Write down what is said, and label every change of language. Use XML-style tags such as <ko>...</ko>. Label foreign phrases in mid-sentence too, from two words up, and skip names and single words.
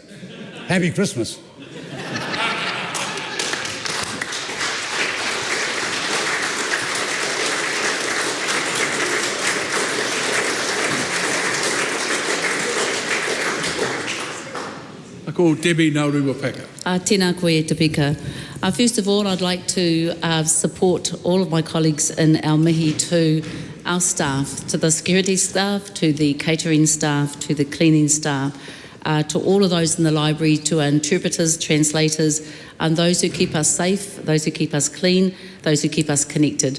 <en>Happy Christmas. Call Debbie Nauru-Wapaka.</en> <mi>Tēnā koe e te pika.</mi> <en>First of all, I'd like to support all of my colleagues in our mihi to our staff, to the security staff, to the catering staff, to the cleaning staff, to all of those in the library, to our interpreters, translators, and those who keep us safe, those who keep us clean, those who keep us connected.</en>